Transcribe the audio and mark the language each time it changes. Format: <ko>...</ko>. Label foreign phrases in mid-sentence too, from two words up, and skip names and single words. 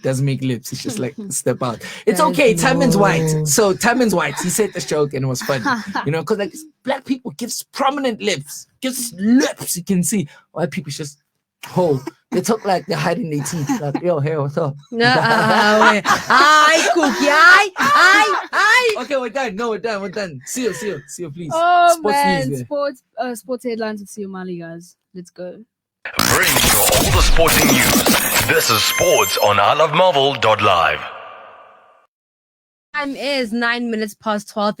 <en>Doesn't make lips. It's just like step out. It's okay. Taman's white, so Taman's white. He said this joke and it was funny, you know, because like black people gives prominent lips, gives lips. You can see white people just hole. They talk like they're hiding their teeth. Like, yo, hey, what's up? Wait. Aye, Kukie. Aye. Okay, we're done. No, we're done. Siyo, please. oh Sports man, news, sports headlines with Siyo Mali, guys. Let's go. Bringing you all the sporting news. This is Sports on ilovemarvel.live. Time is 9 minutes past 12.</en>